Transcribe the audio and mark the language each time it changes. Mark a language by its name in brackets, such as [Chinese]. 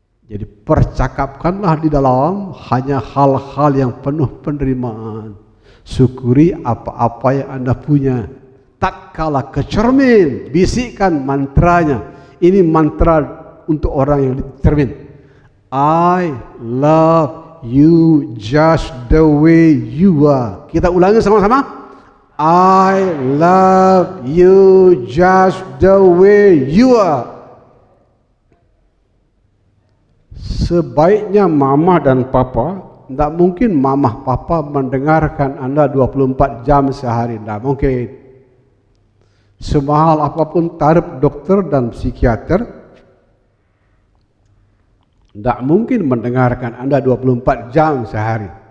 [Indonesian] Jadi percakapkanlah di dalam hanya hal-hal yang penuh penerimaan. Syukuri apa-apa yang Anda punya. Tatkala kecermin, bisikkan mantranya. Ini mantra untuk orang yang dicermin. [English] I love you just the way you are. [Indonesian] Kita ulangi sama-sama. [English] I love you just the way you are. [Indonesian] Sebaiknya mama dan papa, tidak mungkin mama papa mendengarkan Anda 24 jam sehari, tidak mungkin. Semahal apapun tarif dokter dan psikiater, tidak mungkin mendengarkan Anda 24 jam sehari.